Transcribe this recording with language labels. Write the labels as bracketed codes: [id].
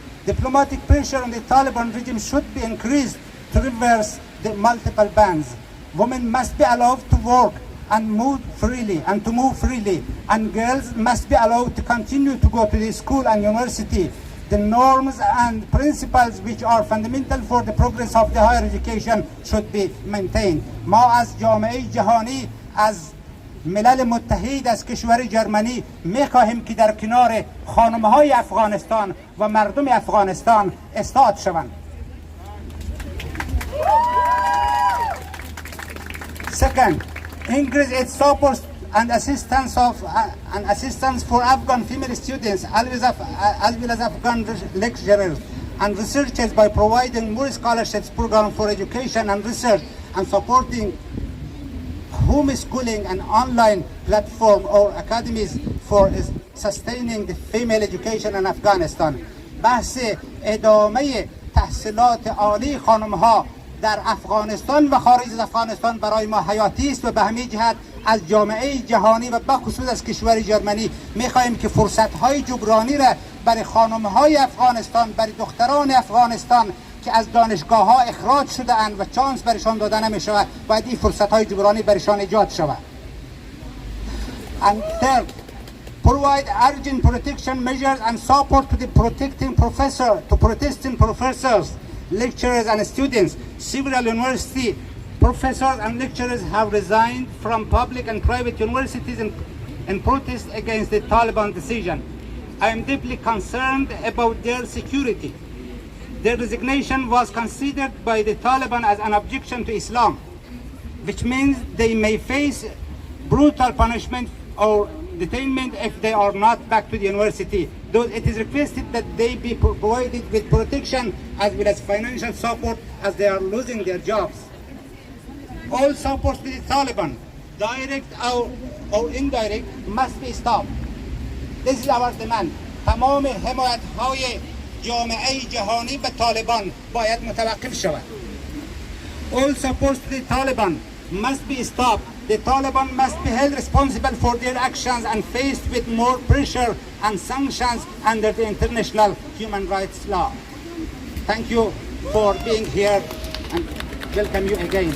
[en] Diplomatic pressure on the Taliban regime should be increased to reverse the multiple bans. Women must be allowed to work and move freely, and girls must be allowed to continue to go to the school and university. The norms and principles which are fundamental for the progress of the higher education should be maintained. [fa] ما از جامعه جهانی، از ملل متحد، از کشور جرمنی میخواهیم که در کنار خانم‌های افغانستان و مردم افغانستان استاد شوند. [en] Second, increase its support and assistance for Afghan female students as well as Afghan lecturers and researchers by providing more scholarships program for education and research and supporting homeschooling and online platform or academies for sustaining the female education in Afghanistan. [fa] بحث ادامه تحصیلات عالی خانم‌ها در افغانستان و خارج از افغانستان برای ما حیاتی است و به همین جهت از جامعه جهانی و بخصوص از کشور جرمنی می‌خواهیم که فرصت‌های جبرانی را برای خانم‌های افغانستان، برای دختران افغانستان که از دانشگاه‌ها اخراج شده‌اند و چانس برایشان داده نمی‌شود، باید این فرصت‌های جبرانی برایشان ایجاد شود. [en] And third, provide urgent protection measures and support to the protesting professors, lecturers and students. Several university professors and lecturers have resigned from public and private universities in protest against the Taliban decision. I am deeply concerned about their security. Their resignation was considered by the Taliban as an objection to Islam, which means they may face brutal punishment or detainment if they are not back to the university. Though it is requested that they be provided with protection as well as financial support as they are losing their jobs. All support to the Taliban, direct or indirect, must be stopped. This is our demand. [fa] تمام حمایت‌های جامعه جهانی به طالبان باید متوقف شود. [en] All support to the Taliban must be stopped. The Taliban must be held responsible for their actions and faced with more pressure and sanctions under the international human rights law. Thank you for being here and welcome you again.